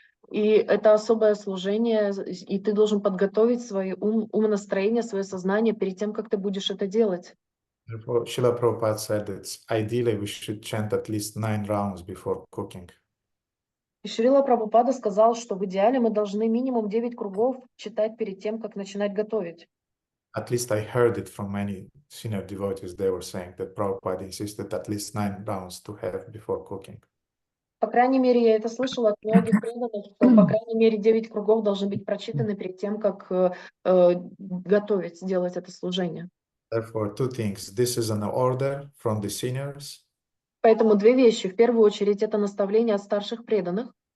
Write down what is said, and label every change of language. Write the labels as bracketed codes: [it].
[ru] И это особое служение, и ты должен подготовить свое умонастроение, свое сознание перед тем, как ты будешь это делать. [en] Therefore, Srila Prabhupada said that ideally we should chant at least 9 rounds before cooking. [ru] И Шрила Прабхупада сказал, что в идеале мы должны минимум 9 кругов читать перед тем, как начинать готовить. [en] At least I heard it from many senior devotees. They were saying that Prabhupada insisted at least 9 rounds to have before cooking. [ru] По крайней мере, я это слышала от многих преданных, что по крайней мере 9 кругов должны быть прочитаны перед тем, как готовить, делать это служение. [en] Therefore, two things. This is an order from the seniors. [ru] Поэтому две вещи. В первую очередь, это наставление от старших преданных.